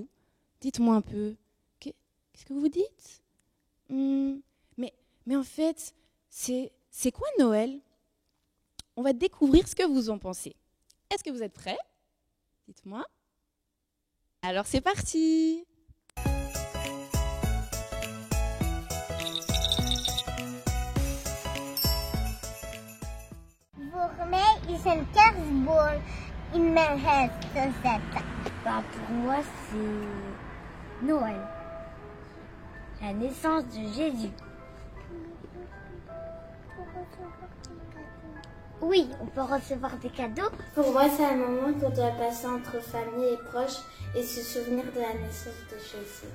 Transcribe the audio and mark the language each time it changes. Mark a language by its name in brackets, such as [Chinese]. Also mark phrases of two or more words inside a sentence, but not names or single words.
[French] Dites-moi un peu. Qu'est-ce que vous dites? Mais en fait, c'est quoi Noël? On va découvrir ce que vous en pensez. Est-ce que vous êtes prêts? Dites-moi. Alors c'est parti! [Dutch] Voor mij is een kerstboom in mijn huis te zetten. [French] Pour moi, c'est Noël. La naissance de Jésus. Oui, on peut recevoir des cadeaux. Pour moi, c'est un moment qu'on doit passer entre famille et proches et se souvenir de la naissance de Jésus.